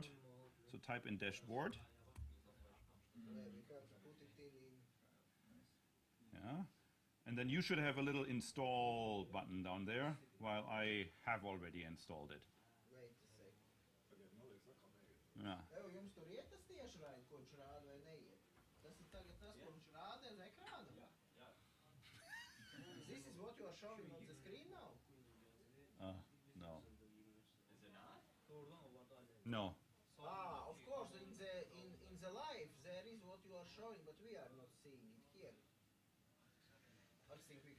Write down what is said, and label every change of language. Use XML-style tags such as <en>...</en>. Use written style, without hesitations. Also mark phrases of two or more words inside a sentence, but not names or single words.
<en>So type in dashboard. Yeah. And then you should have a little install button down there, while I have already installed it. Wait a sec. Yeah.</en> <lv>Evo, jums tur iet tas tieši raid, ko viņš rāda vai neiet? Tas ir tagad tas, ko viņš rāda uz ekrāna?</lv> <en>This is what you are showing on the screen now? No. Is it not? No. Of course, in the live there is what you are showing, but we are not seeing it here. I think we can</en>